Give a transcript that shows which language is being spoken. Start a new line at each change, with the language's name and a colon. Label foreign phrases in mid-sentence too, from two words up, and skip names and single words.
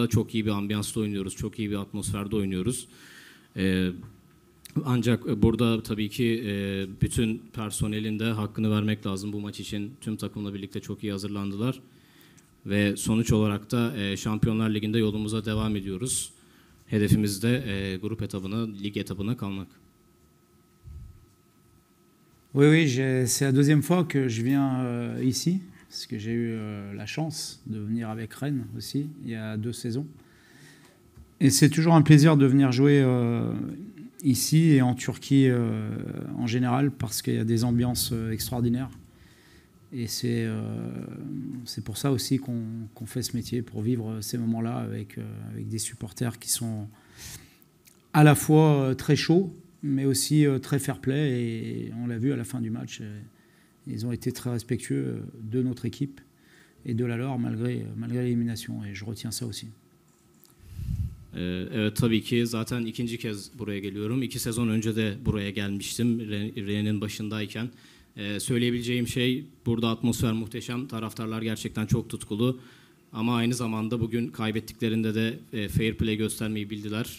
Turkish: Çok iyi bir ambiyansta oynuyoruz, çok iyi bir atmosferde oynuyoruz. Ancak burada tabii ki bütün personelin de hakkını vermek lazım bu maç için. Tüm takımla birlikte çok iyi hazırlandılar. Ve sonuç olarak da Şampiyonlar Ligi'nde yolumuza devam ediyoruz. Hedefimiz de grup etabına, lig etabına kalmak.
French: Oui, oui, c'est la deuxième fois que je viens ici, parce que j'ai eu la chance de venir avec Rennes aussi, il y a 2 saisons. Et c'est toujours un plaisir de venir jouer ici et en Turquie en général, parce qu'il y a des ambiances extraordinaires. Et c'est pour ça aussi qu'on fait ce métier, pour vivre ces moments-là avec des supporters qui sont à la fois très chauds, mais aussi très fair-play. Et on l'a vu à la fin du match, ils ont été très respectueux de notre équipe et de la leur malgré l'élimination. Et je retiens ça aussi.
Turkish: Evet, tabii ki zaten ikinci kez buraya geliyorum. 2 sezon önce de buraya gelmiştim Rennes'in başındayken. Söyleyebileceğim şey, burada atmosfer muhteşem, taraftarlar gerçekten çok tutkulu. Ama aynı zamanda bugün kaybettiklerinde de
English: fair play
Turkish: göstermeyi bildiler.